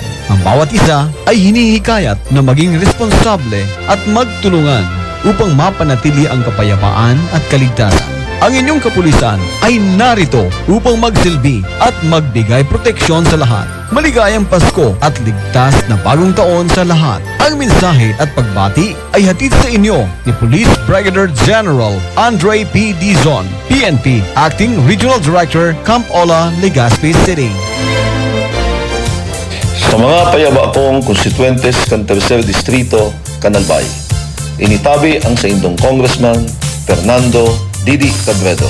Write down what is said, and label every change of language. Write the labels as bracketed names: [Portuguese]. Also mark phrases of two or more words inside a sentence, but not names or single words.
[Filipino] Ang bawat isa ay hinihikayat na maging responsable at magtulungan upang mapanatili ang kapayapaan at kaligtasan. Ang inyong kapulisan ay narito upang magsilbi at magbigay proteksyon sa lahat. Maligayang Pasko at ligtas na bagong taon sa lahat. Ang mensahe at pagbati ay hatid sa inyo ni Police Brigadier General Andre P. Dizon, PNP, Acting Regional Director, Camp Ola, Legazpi City. [Bikol] Sa mga payaba kong konstituentes kan Tercer Distrito, Canalbay, initabi ang sa indong Congressman Fernando Didi Cabredo.